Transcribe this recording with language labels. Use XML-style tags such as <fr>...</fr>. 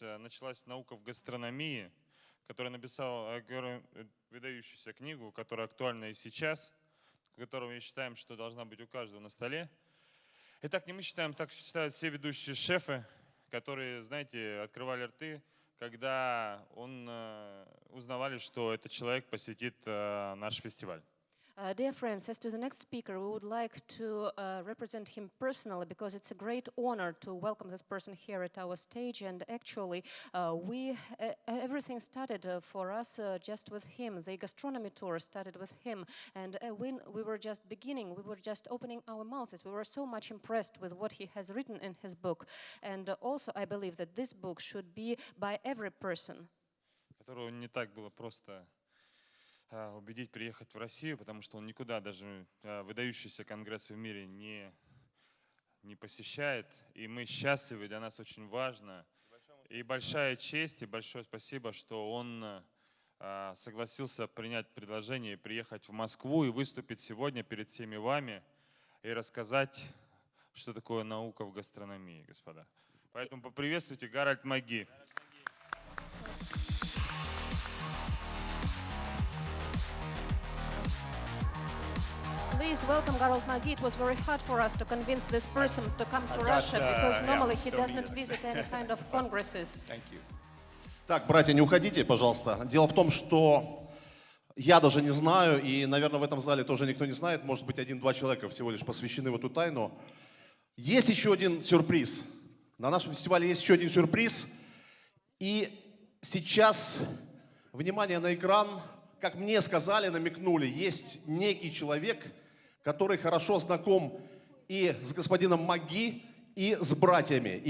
<ru>Началась наука в гастрономии, который написал выдающуюся книгу, которая актуальна и сейчас, которую мы считаем, что должна быть у каждого на столе. И так не мы считаем, так считают все ведущие шефы, которые, знаете, открывали рты, когда узнавали, что этот человек посетит наш фестиваль.</ru> <en>Dear friends, as to the next speaker, we would like to represent him personally because it's a great honor to welcome this person here at our stage. And actually, everything started for us just with him. The gastronomy tour started with him. And when we were just beginning, we were just opening our mouths. We were so much impressed with what he has written in his book. And also, I believe that this book should be by every person.</en> <ru>Которого не так было просто убедить приехать в Россию, потому что он никуда даже выдающиеся конгрессы в мире не посещает. И мы счастливы, для нас очень важно. И большая честь, и большое спасибо, что он согласился принять предложение и приехать в Москву и выступить сегодня перед всеми вами и рассказать, что такое наука в гастрономии, господа. Поэтому поприветствуйте Гарольд McGee.</ru> <en>Please welcome Harold McGee. It was very hard for us to convince this person to come to Russia because normally he does not visit any kind of congresses. Thank you.</en> <ru>Так, братья, не уходите, пожалуйста. Дело в том, что я даже не знаю, и, наверное, в этом зале тоже никто не знает, может быть, 1-2 человека всего лишь посвящены в эту тайну. Есть еще один сюрприз. На нашем фестивале есть еще один сюрприз. И сейчас, внимание на экран, как мне сказали, намекнули, есть некий человек, который хорошо знаком и с господином McGee, и с братьями.</ru>